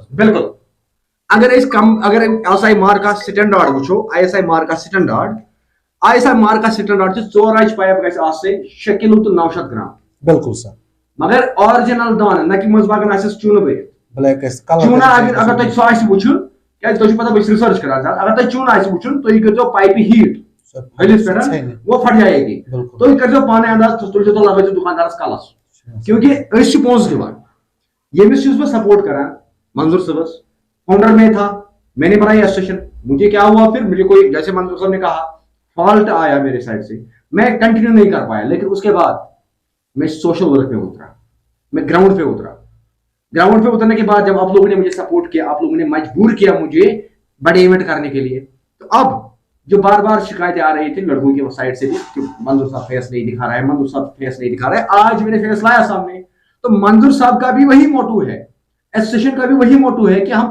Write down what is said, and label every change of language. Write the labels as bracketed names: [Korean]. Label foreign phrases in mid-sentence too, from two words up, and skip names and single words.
[Kashmiri] بالکل اگر ISI مارکا سٹینڈارڈ وٕچھو ISI مارکا سٹینڈارڈ چھِ 4 آنچہِ پایپ گژھِ آسٕنۍ 6 کِلوٗ تہٕ 900 گرام بالکل سر مگر آرجنل دانہٕ نہ کہِ منٛز باغن آسٮ۪س چوٗنہٕ بٔرِتھ بلیک آسہِ چوٗنہٕ اگر تۄہہِ سُہ آسہِ وٕچھُن کیازِ تۄہہِ چھُو پتہ بہٕ چھُس رِسٲرٕچ کران زیادٕ اگر تۄہہِ چوٗنہٕ آسہِ وٕچھُن تُہۍ کٔرۍزیو پایپہِ ہیٖٹ ہلس پٮ۪ٹھ [Urdu] وہ پھٹ جائے گی [Kashmiri] تُہۍ کٔرۍزیو پانے انداز تُلۍزیو تُہۍ لگٲیزیو دُکاندارس کلس کیونکہ أسۍ چھِ پونٛسہٕ دِوان ییٚمِس چھُس بہٕ سپورٹ کران منظور صٲبس [Urdu] فاؤنڈر میں تھا میں نے بنائی ایسوسیشن مجھے کیا ہوا پھر مجھے کوئی جیسے منظور صاحب نے کہا فالٹ آیا میرے سائڈ سے میں کنٹینیو نہیں کر پایا لیکن اس کے بعد میں سوشل ورک پہ اترا میں گراؤنڈ پہ اترنے کے بعد جب آپ لوگوں نے مجھے سپورٹ کیا آپ لوگوں نے مجبور کیا مجھے بڑے ایونٹ کرنے کے لیے تو اب جو بار بار شکایتیں آ رہی تھی لڑکوں کی سائڈ سے بھی کہ منظور صاحب فیس نہیں دکھا رہا ہے آج میں نے فیس لایا سامنے تو منظور صاحب کا بھی وہی موٹو ہے ایسوسیشن کا بھی وہی موٹو ہے کہ ہم